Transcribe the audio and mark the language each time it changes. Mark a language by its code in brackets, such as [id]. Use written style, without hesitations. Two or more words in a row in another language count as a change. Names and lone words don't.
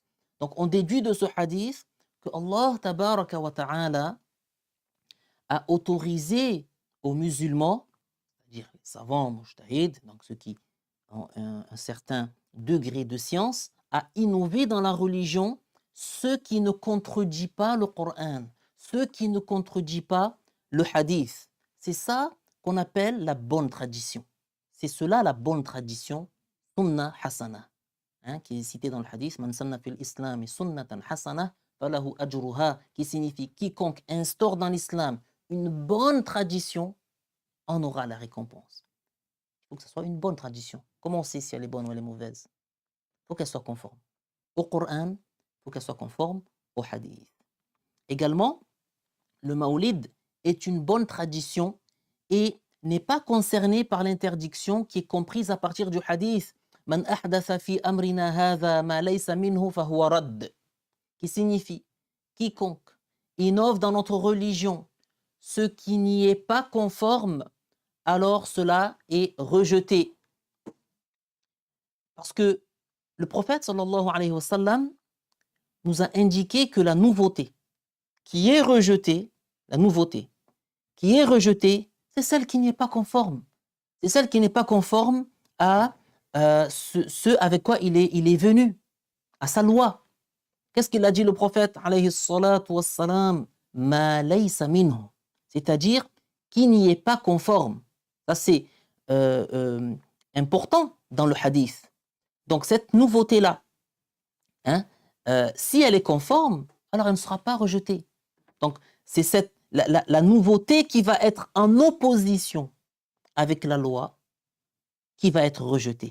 [fr] Donc on déduit de ce hadith que [ar] الله تبارك وتعالى [fr] a autorisé aux musulmans, c'est-à-dire les savants, mujtahid, donc ceux qui ont un certain degré de science, à innover dans la religion ce qui ne contredit pas le Coran, ce qui ne contredit pas le hadith. C'est ça qu'on appelle la bonne tradition. C'est cela la bonne tradition, [ar] سنة حسنة, [fr] qui est cité dans le hadith, [ar] من سن في الإسلام سنة حسنة فله أجرها, [fr] qui signifie quiconque instaure dans l'islam une bonne tradition en aura la récompense. Il faut que ce soit une bonne tradition. Comment on sait si elle est bonne ou elle est mauvaise? Il faut qu'elle soit conforme au Coran, il faut qu'elle soit conforme au hadith. Également, le maoulid est une bonne tradition et n'est pas concerné par l'interdiction qui est comprise à partir du hadith [ar] من أحدث في أمرنا هذا ما ليس منه فهو رد, [fr] qui signifie quiconque innove dans notre religion ce qui n'y est pas conforme, alors cela est rejeté. Parce que le prophète [ar] صلى الله عليه وسلم [fr] nous a indiqué que la nouveauté qui est rejetée, c'est celle qui n'est pas conforme. C'est celle qui n'est pas conforme à ce avec quoi il est venu, à sa loi. Qu'est-ce qu'il a dit le prophète [ar] عليه الصلاة والسلام? ما ليس منه, [fr] c'est-à-dire qui n'y est pas conforme. Ça c'est important dans le hadith. Donc cette nouveauté-là, si elle est conforme, alors elle ne sera pas rejetée. Donc c'est la nouveauté qui va être en opposition avec la loi qui va être rejetée.